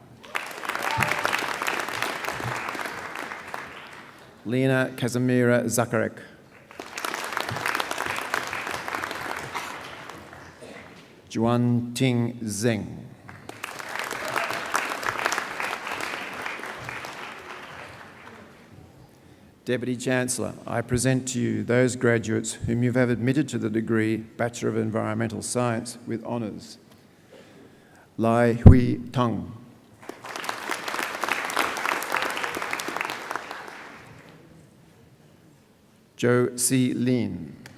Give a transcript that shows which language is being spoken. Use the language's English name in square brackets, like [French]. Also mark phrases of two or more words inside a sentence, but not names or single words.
[English] Lena Casimira Zakarek. Juan Ting Zeng. Deputy Chancellor, I present to you those graduates whom you have admitted to the degree Bachelor of Environmental Science with honours. Lai Hui Tung. Joe C. Lin.